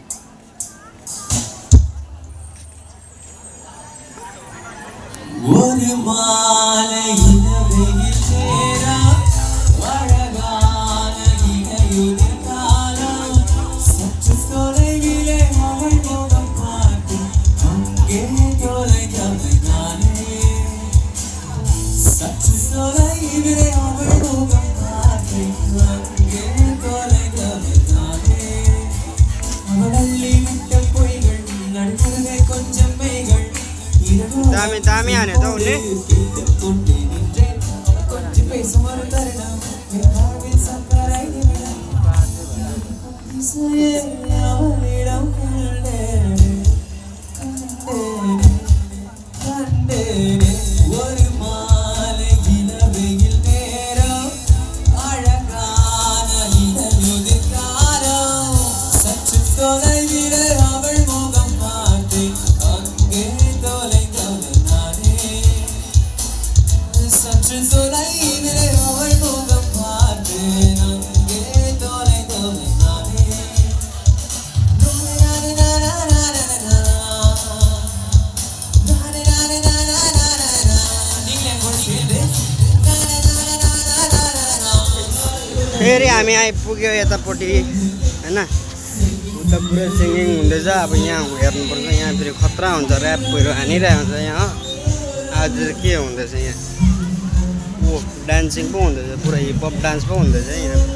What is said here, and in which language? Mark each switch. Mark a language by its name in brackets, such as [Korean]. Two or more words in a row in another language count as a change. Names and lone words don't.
[Tamil] ஒரு மாலையில் வெயில் சேர அழகான இணையுதிர் காலம் சற்று தொலைவிலே அவள் முகம் பார்த்து அங்கே தொலைந்தவள் நானே சற்று தொலைவிலே அவள் முகம் பார்த்து அங்கே தொலைந்தவள் நானே அவள் அள்ளி விட்ட பொய்கள் நடுவே கொஞ்சம் மைகள் [Nepali] दामी दामी हाने त उसले [Tamil] ஒரு மாலை இளவெயில் நேரம் அழகான இதழுதிர் காலம் சற்று தொலைவிலே அவள் முகம் பார்த்து அங்கே தொலைந்தவள் நானே சற்று தொலைவிலே அவள் முகம் பார்த்து அங்கே தொலைந்தவள் நானே [Nepali] फेरि हामी आइपुग्यो यतापट्टि होइन उता पुरै सिङ्गिङ हुँदैछ अब यहाँ हेर्नुपर्छ यहाँ फेरि खतरा हुन्छ ऱ्यापहरू हानिरहेको हुन्छ यहाँ आज के हुँदैछ यहाँ ओ डान्सिङ पो हुँदैछ पुरा [English] hiphop dance [Nepali] पो हुँदैछ यहाँ